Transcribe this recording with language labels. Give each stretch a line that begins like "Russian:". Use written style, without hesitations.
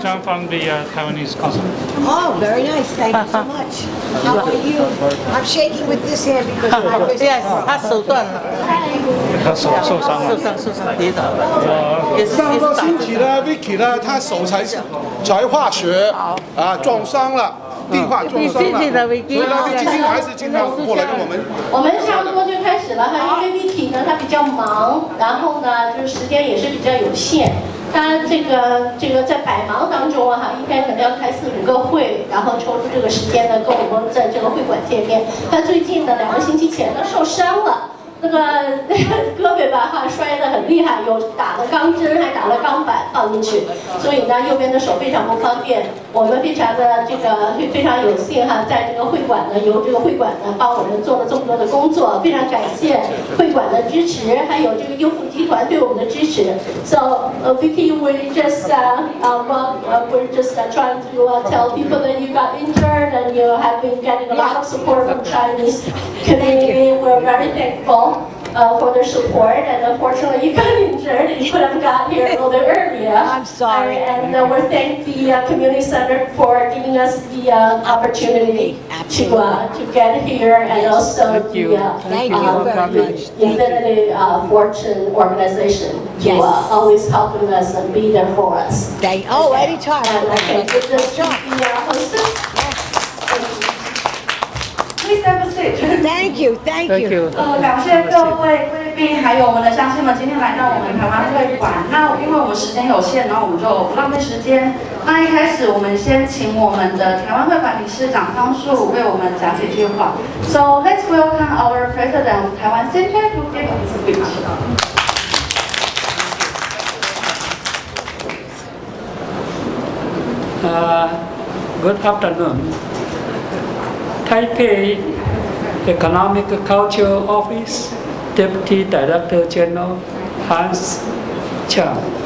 English: Tom from the Taiwanese consulate. Oh, very nice. Thank you so much. How are you? I'm shaking with this hand because my wrist is broken.
Chinese: 他手断了，他受伤了。受伤跌倒了，也是上个星期呢 ，Vicky 呢，她手才化学撞伤了，地化撞伤了，所以呢，Vicky今天还是经常过来跟我们。我们差不多就开始了哈，因为 Vicky 呢，她比较忙，然后呢，就是时间也是比较有限。他这个在百忙当中啊哈，一天可能要开4、5个会，然后抽出这个时间呢，跟我们在这个会馆见面。他最近呢，2个星期前呢受伤了。那个胳膊吧哈摔得很厉害，有打了钢针，还打了钢板放进去，所以呢右边的手非常不方便。我们非常的非常有幸哈，在这个会馆呢，由这个会馆呢帮我们做了这么多的工作，非常感谢会馆的支持，还有这个优富集团对我们的支持。
English: So Vicky, we just we're just trying to tell people that you got injured and you have been getting a lot of support from Chinese community. We're very thankful. For their support, and unfortunately you got injured and you could have got here a little bit earlier. I'm sorry. And we thank the community center for giving us the opportunity to get here, and also Thank you very much. Infinity Fortune organization to always helping us and be there for us. Anytime. And I can give this to the hostess. Please have a seat. Thank you. Thank you.
Chinese: 感谢各位贵宾，还有我们的乡亲们，今天来到我们台湾会馆。那因为我们时间有限，然后我们就不浪费时间。那一开始，我们先请我们的台湾会馆理事长汤树为我们讲几句话。
English: So let's welcome our president of Taiwan Center to give us a speech. Good afternoon. Taipei Economic Culture Office Deputy Director General Hans Chang.